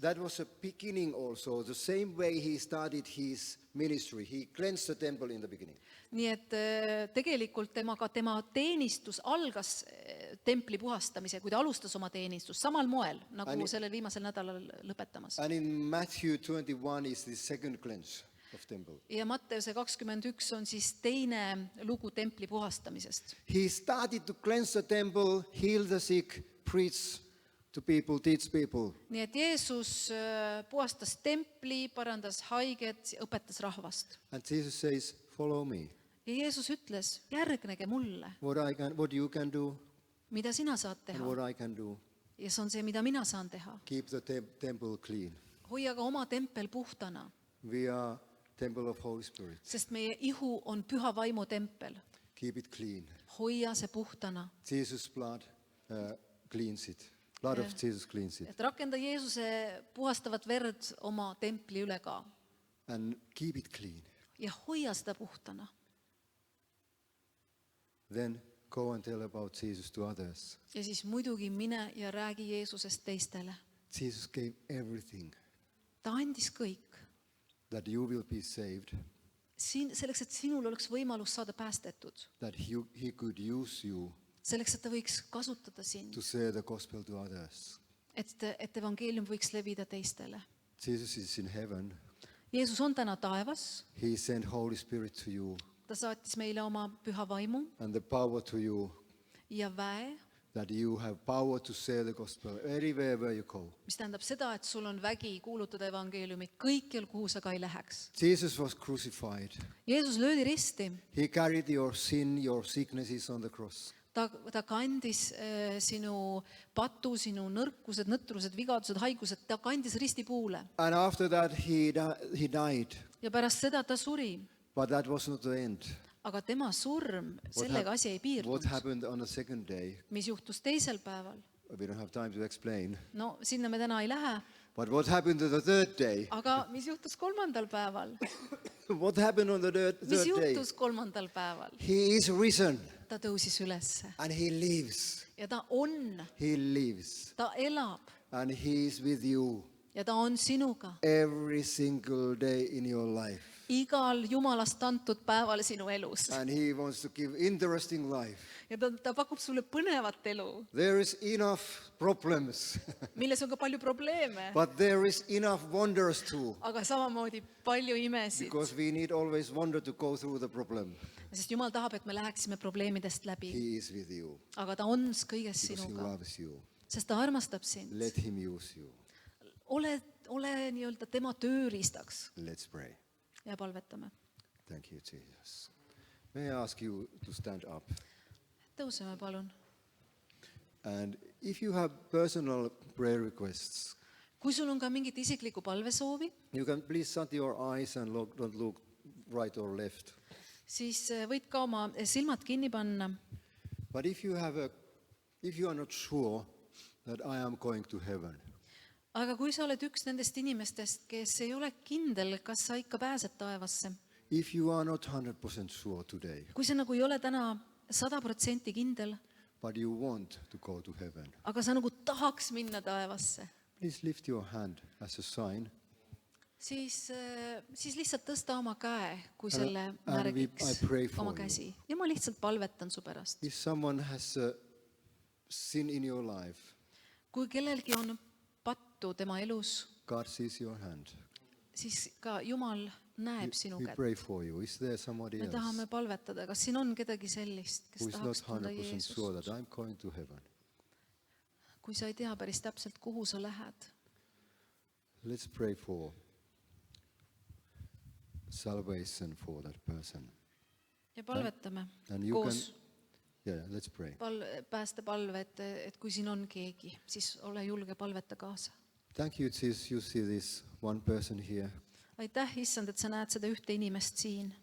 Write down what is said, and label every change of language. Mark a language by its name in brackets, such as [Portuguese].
[English] that was a beginning also, the same way he started his ministry. He cleansed the temple in the beginning. [Estonian] nii et tegelikult tema teenistus algas templi puhastamise, kui ta alustas oma teenistust samal moel, nagu sellel viimasel nädalal lõpetamas. [English] And in Matthew 21 is the second cleanse of temple. [Estonian] Ja Matteuse 21 on siis teine lugu templi puhastamisest. [English] He started to cleanse the temple, heal the sick, preach to people, teach people. [Estonian] Nii et Jeesus puhastas templi, parandas haiged, õpetas rahvast. [English] And Jesus says, follow me. [Estonian] Ja Jeesus ütles, järgnege mulle, [English] What you can do [Estonian] mida sina saad [English] and [Estonian] teha. [English] what I can do. [Estonian] Ja see on see, mida mina saan teha. [English] Keep the temple clean. [Estonian] Hoia ka oma tempel puhtana, [English] We are temple of Holy Spirit. [Estonian] sest meie ihu on püha vaimu tempel. [English] Keep it clean. [Estonian] Hoia see puhtana. [English] Jesus' blood cleans it. Blood of Jesus cleans it. [Estonian] Et rakenda Jeesuse puhastavat verd oma templi üle ka. [English] And keep it clean. [Estonian] Ja hoia seda puhtana. [English] Then go and tell about Jesus to others. [Estonian] Ja siis muidugi mine ja räägi Jeesusest teistele. [English] Jesus gave everything [Estonian] Ta andis kõik. [English] that you will be saved, [Estonian] Selleks, et sinul oleks võimalus saada päästetud. [English] that he could use you [Estonian] Selleks, et ta võiks kasutada sind. [English] to share the gospel to others. [Estonian] Et evangeelium võiks levida teistele. [English] Jesus is in heaven. [Estonian] Jeesus on täna taevas. [English] He sent Holy Spirit to you [Estonian] Ta saatis meile oma püha vaimu [English] and the power to you [Estonian] ja väe, [English] that you have power to share the gospel everywhere where you go. [Estonian] mis tähendab seda, et sul on vägi kuulutada evangeeliumit kõikjal, kuhu sa ka ei läheks. [English] Jesus was crucified. [Estonian] Jeesus löödi risti. [English] He carried your sin, your sicknesses on the cross. [Estonian] Ta kandis sinu patu, sinu nõrkused, nõtrused, vigadused, haigused, ta kandis ristipuule. [English] And after that he died. [Estonian] Ja pärast seda ta suri. [English] But that was not the end. [Estonian] Aga tema surm, sellega asi ei [English] What [Estonian] piirdunud. [English] happened on the second day? [Estonian] Mis juhtus teisel päeval? [English] We don't have time to explain. [Estonian] No sinna me täna ei lähe. [English] But what happened on the third day? [Estonian] Aga mis juhtus 3. päeval? [English] What happened on the [Estonian] Mis [English] third day? [Estonian] juhtus 3. päeval? [English] He is risen [Estonian] Ta tõusis ülesse. [English] and he lives. [Estonian] Ja ta on, [English] He lives. [Estonian] ta elab [English] And he is with you [Estonian] ja ta on sinuga. [English] every single day in your life. [Estonian] Igal Jumalast antud päeval sinu elus. [English] And he wants to give interesting life. [Estonian] Ja ta pakub sulle põnevat elu, [English] There is enough problems, [Estonian] milles on ka palju probleeme, [English] but there is enough wonders too. [Estonian] aga samamoodi palju imesid. [English] Because we need always wonder to go through the problem. [Estonian] Sest Jumal tahab, et me läheksime probleemidest läbi. [English] He is with you [Estonian] Aga ta on kõiges [English] because he [Estonian] sinuga, [English] loves you. [Estonian] sest ta armastab sind. [English] Let him use you. [Estonian] Ole nii-öelda tema tööriistaks [English] Let's pray. [Estonian] ja palvetame. [English] Thank you, Jesus. May I ask you to stand up? [Estonian] Tõuseme palun. [English] And if you have personal prayer requests, [Estonian] Kui sul on ka mingit isiklikku palvesoovi, [English] you can please shut your eyes and don't look right or left. [Estonian] siis võid ka oma silmad kinni panna. [English] But if you are not sure that I am going to heaven, [Estonian] Aga kui sa oled üks nendest inimestest, kes ei ole kindel, kas sa ikka pääsed taevasse, [English] if you are not 100% sure today, [Estonian] kui sa nagu ei ole täna 100% kindel, [English] but you want to go to heaven, [Estonian] aga sa nagu tahaks minna taevasse, [English] please lift your hand as a sign. [Estonian] siis lihtsalt tõsta oma käe, kui [English] And- [Estonian] selle [English] and [Estonian] märgiks [English] I pray for [Estonian] oma [English] you. [Estonian] käsi. Ja ma lihtsalt palvetan su pärast. [English] If someone has a sin in your life, [Estonian] Kui kellelgi on pattu tema elus, [English] God sees your hand. [Estonian] siis ka Jumal näeb sinu [English] We [Estonian] kätt. [English] pray for you. Is there somebody [Estonian] Me [English] else [Estonian] tahame palvetada, kas siin on kedagi sellist, [English] who [Estonian] kes [English] is not [Estonian] tahaks tunda [English] 100% sure [Estonian] Jeesust? [English] that I'm going to heaven? [Estonian] Kui sa ei tea päris täpselt, kuhu sa lähed, [English] Let's pray for salvation for that person. [Estonian] ja palvetame [English] And you [Estonian] koos [English] can, yeah, let's pray. [Estonian] päästepalve, et kui siin on keegi, siis ole julge, palveta kaasa. [English] Thank you, Jesus. You see this one person here. [Estonian] Aitäh, issand, et sa näed seda ühte inimest siin.